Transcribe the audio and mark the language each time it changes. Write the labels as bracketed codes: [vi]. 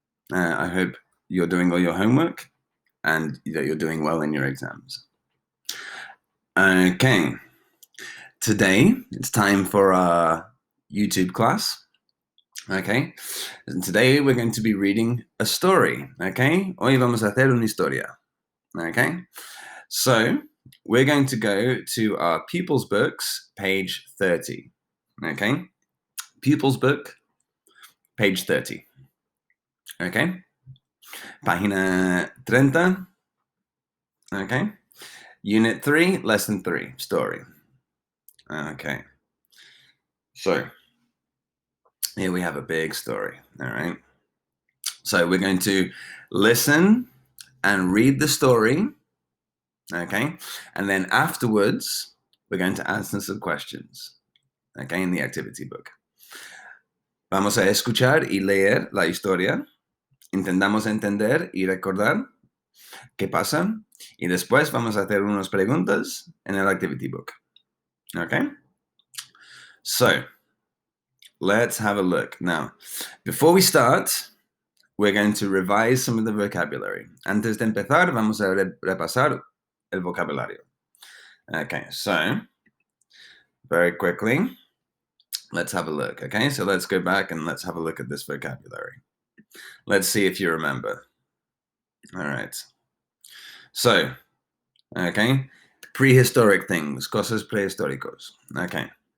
[en] I hope you're doing all your homework and that you're doing well in your exams. Okay, today it's time for our YouTube class. Okay, and today we're going to be reading a story. [es] Okay, hoy vamos a hacer una historia. [en] Okay, so we're going to go to our pupils' books, page 30. Okay, pupils' book, page 30. [es] Okay, página 30. [en] Okay, unit 3, lesson 3, story. Okay, so here we have a big story. All right, so we're going to listen and read the story. Okay, and then afterwards, we're going to answer some questions. Okay, in the activity book. [es] Vamos a escuchar y leer la historia. Intentamos entender y recordar qué pasa. Y después vamos a hacer unas preguntas en el activity book. [en] Okay? So, let's have a look. Now, before we start, we're going to revise some of the vocabulary. [es] Antes de empezar, vamos a repasar el vocabulario. [en] Okay, so, very quickly, let's have a look. Okay, so let's go back and let's have a look at this vocabulary. Let's see if you remember. All right. So, okay, prehistoric things, [es] cosas prehistóricos. [en] Okay.